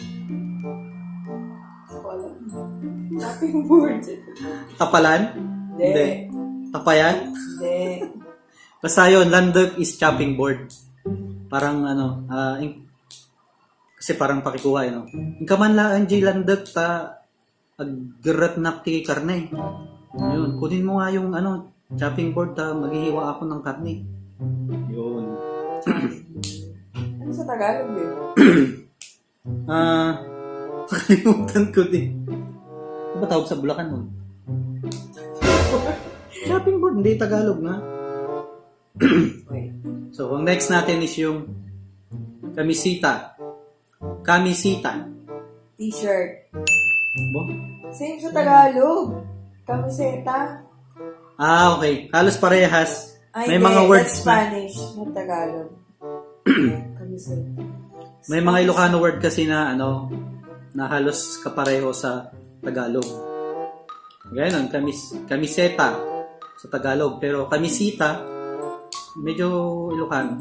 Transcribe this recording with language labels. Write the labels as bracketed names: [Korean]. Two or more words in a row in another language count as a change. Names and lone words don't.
[Filipino] Hindi ko alam. [English] Chopping board. [Filipino] Tapalan? Hindi. Tapayan? Hindi. Basta yun, landag is [English] chopping board. [Filipino] Parang kasi parang pakikuha, Yung kaman lang, [Iloko] J landag, aggerat na ti karne. [Filipino] Yun, kunin mo nga yung, [English] chopping board, [Filipino] maghihiwa ako ng karne. Yun. Ano sa Tagalog yun? Nakalimutan ko din. Ano ba tawag sa Bulacan mo? [English] Chopping board, [Filipino] hindi Tagalog nga. Wait. So, ang next natin is yung kamisita. Kamisita. T-shirt. Bo? Same sa Tagalog. Kamiseta. Okay. Halos parehas. Ay, May hindi. mga words [English] That's [Filipino] na. [English] Spanish, not Tagalog. Kamiseta. [Filipino] May mga Ilocano word kasi na na halos kapareho sa Tagalog. Ganun, kamiseta sa Tagalog. Pero kamisita, medyo Ilocano.